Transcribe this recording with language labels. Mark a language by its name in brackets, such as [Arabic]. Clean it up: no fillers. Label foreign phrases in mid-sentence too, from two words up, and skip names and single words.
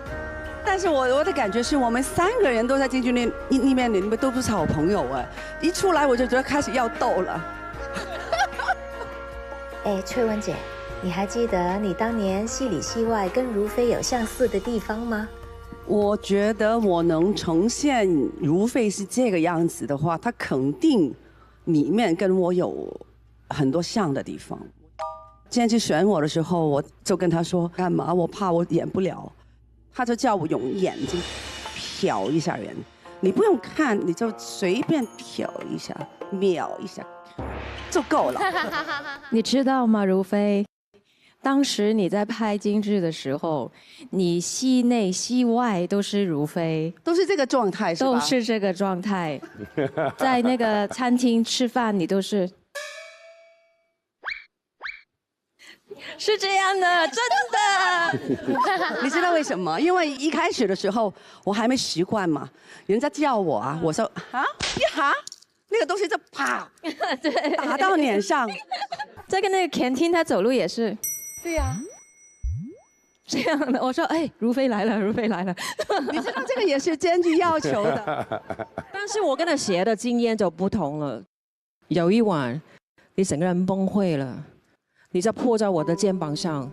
[Chinese] 但是我的感覺是我們3個人都在京劇裡面都不是好朋友哎，一出來我就覺得開始要鬥了。哎，翠雯姐，你還記得你當年戲裡戲外跟如妃有相似的地方嗎？我覺得我能呈現如妃是這個樣子的話，她肯定裡面跟我有很多像的地方。今天去選我的時候，我就跟她說幹嘛？我怕我演不了，她就叫我用眼睛瞟一下人，你不用看，你就隨便瞟一下、瞄一下就夠了。你知道嗎，如妃？當時你在拍京劇的時候，你戲內戲外都是如妃，都是這個狀態，是吧？都是這個狀態。在那個餐廳吃飯，你都是這樣的，真的。你知道為什麼？因為一開始的時候我還沒習慣嘛，人家叫我啊，我說啊一下，那個東西就啪，對，打到臉上。在跟那個 canteen 他走路也是。對呀，這樣的，我說，哎，如妃來了，如妃來了。你知道這個也是監劇要求的，但是我跟他學的經驗就不同了。有一晚，你整個人崩潰了，你就撲在我的肩膀上。